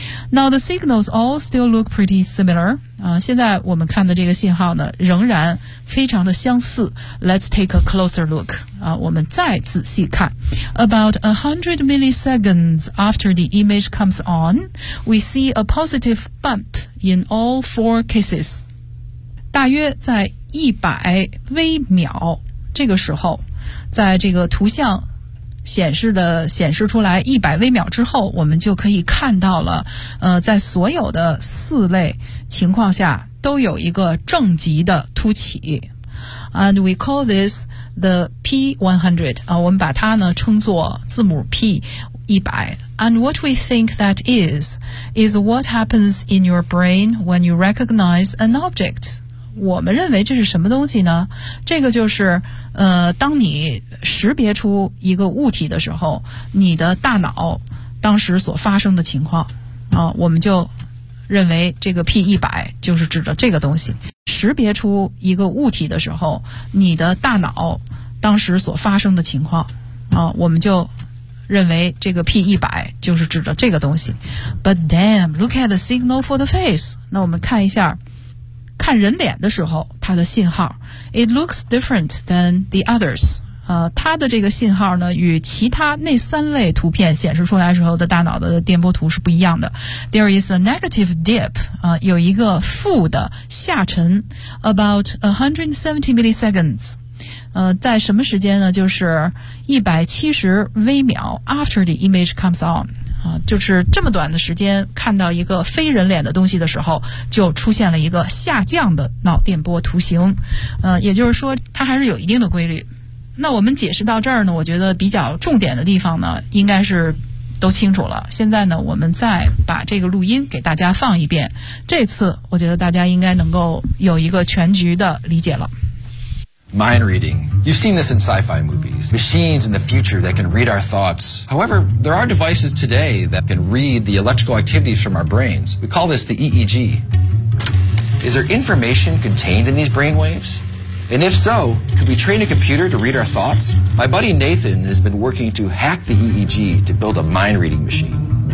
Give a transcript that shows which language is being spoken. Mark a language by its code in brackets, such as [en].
[en] Now the signals all still look pretty similar. [zh] 现在我们看的这个信号呢，仍然非常的相似。 [en] Let's take a closer look. [zh] 我们再仔细看。 [en] About 100 milliseconds after the image comes on, we see a positive bump in all four cases. [zh] 大约在100微秒这个时候，在这个图像显示出来100微秒之后，我们就可以看到了，在所有的四类情况下都有一个正极的凸起。 [en] And we call this the P100, [zh] 我们把它呢称作字母 [en] P100. And what we think that is what happens in your brain when you recognize an object. [zh] 我们认为这是什么东西呢？这个就是当你识别出一个物体的时候，你的大脑当时所发生的情况。我们就认为这个 P100 就是指着这个东西。识别出一个物体的时候，你的大脑当时所发生的情况，我们就认为这个 P100 就是指着这个东西。 [en] But damn, look at the signal for the face. [zh] 那我们看一下，看人脸的时候，它的信号。 [en] It looks different than the others. [zh] 它的这个信号呢，与其他那三类图片显示出来时候的大脑的电波图是不一样的。 [en] There is a negative dip. [zh] 有一个负的下沉。 [en] About 170 milliseconds. [zh] 在什么时间呢？就是170微秒 [en] after the image comes on. [zh] 就是这么短的时间看到一个非人脸的东西的时候，就出现了一个下降的脑电波图形。也就是说它还是有一定的规律。那我们解释到这儿呢，我觉得比较重点的地方呢应该是都清楚了。现在呢，我们再把这个录音给大家放一遍，这次我觉得大家应该能够有一个全局的理解了。 [en] Mind reading. You've seen this in sci-fi movies. Machines in the future that can read our thoughts. However, there are devices today that can read the electrical activities from our brains. We call this the EEG. Is there information contained in these brain waves? And if so, could we train a computer to read our thoughts? My buddy Nathan has been working to hack the EEG to build a mind reading machine.